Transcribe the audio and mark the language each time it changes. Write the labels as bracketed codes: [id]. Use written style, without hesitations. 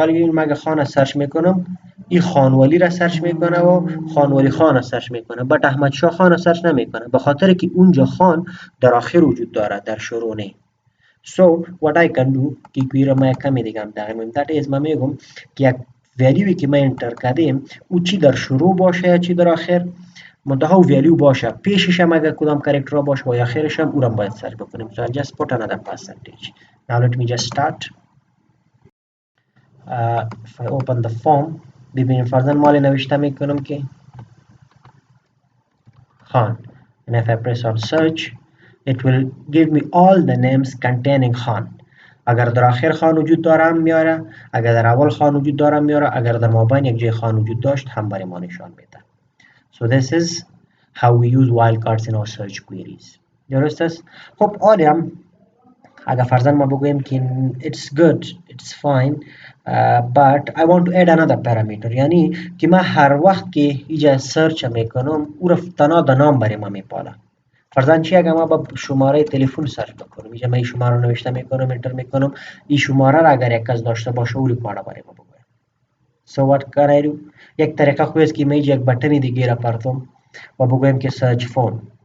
[fa] حالا این مگه خان سرچ میکنم این خانولی را سرچ میکنه و خانولی خان را سرچ میکنه، بٹ احمد شاه خان را سرچ نمیکنه به خاطر که اونجا خان در آخر وجود داره در شروع نه. [en] So what I can do [fa] که کوی را ما کمی دیگه هم تغییر میدم [en] that is [fa] من میگم که یک ولیوی که من انتر کردیم او چی در شروع باشه یا چی در آخر، منتها ولیو باشه پیشش هم اگر کدام کاراکتر باشه و آخرش هم او را باید سرچ بکنیم. [en] So I'll just put another percentage. Now let me just start. If I open the form [fa] ببینیم فرضاً مالی نوشته میکنم که خان [en] and if I press on search it will give me all the names containing Khan. [fa] اگر در آخر خان وجود داره میاره، اگر در اول خان وجود داره میاره، اگر در مابین یک جای خان وجود داشت هم برای ما نشان میده. [en] So this is how we use wildcards in our search queries. [fa] درست است؟ خب عالیم اگر فرضاً ما بگوییم که [en] it's good, it's fine, but I want to add another parameter. [fa] یعنی که من هر وقت که اینجا سرچ میکنم او را تنها در نام برای ما میپاله. فرضاً چی اگر ما با شماره تلفن سرچ بکنم، اینجا من این شماره رو نوشته میکنم انتر میکنم، این شماره را اگر یک کس داشته باشه او ریکارد برای ما بگوید. [en] So what can I do؟ [fa] یک طریقه خوب است که من یک بटन دیگه را پرتم و بگویم که سرچ فون.